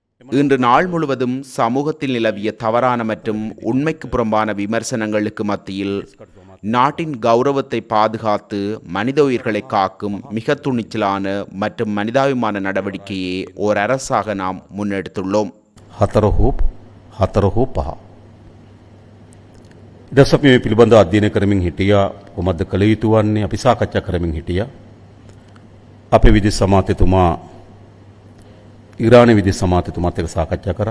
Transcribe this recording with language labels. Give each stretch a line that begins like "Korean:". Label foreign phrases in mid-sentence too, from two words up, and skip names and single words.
Tamil: இன்று நாள் முழுவதும் சமூகத்தில் நிலவிய தவறான மற்றும் உண்மைக்கு புறம்பான விமர்சனங்களுக்கு மத்தியில் நாட்டின் கௌரவத்தை பாதுகாத்து மனித உயிர்களை காக்கும் மிக துணிச்சலான மற்றும் மனிதாபிமான நடவடிக்கையை ஓர் அரசாக நாம் முன்னெடுத்துள்ளோம்.
Sinhala: හතර හෝ පහ. ඊට අපි මේ පිළිබඳව අධ්‍යයනය කරමින් හිටියා. කොහොමද කළ යුතු වන්නේ අපි සාකච්ඡා කරමින් හිටියා. අපේ විදේශ අමාත්‍යතුමා ඉරානයේ විදේශ අමාත්‍යතුමාත් එක්ක සාකච්ඡා කරා.